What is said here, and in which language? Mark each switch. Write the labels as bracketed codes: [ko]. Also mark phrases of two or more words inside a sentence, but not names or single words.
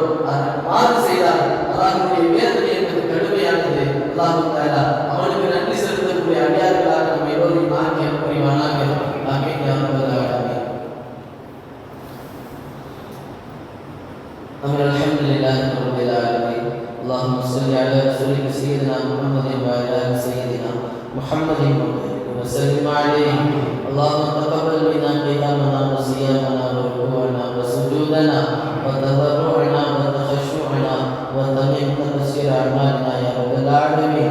[ta] அதை மாறு செய்தால் அல்லாஹ்வுடைய வேதனை என்பது கடுமையானது. [ar] الله تعالى [ta] அவனுக்கு நன்றி செலுத்தக்கூடிய அடியார்களாக நம்ம எல்லோரையும் ஆக்கி புரிவானாக. [ar] آمين يا رب العالمين. الحمد لله رب العالمين. اللهم صل على رسولك سيدنا محمد وعلى ال سيدنا محمد وسلم عليه. اللهم تقبل منا قيامنا وصيامنا وركوعنا وسجودنا وتضرعنا وتخشعنا وتمم تقصير اعمالنا يا رب العالمين.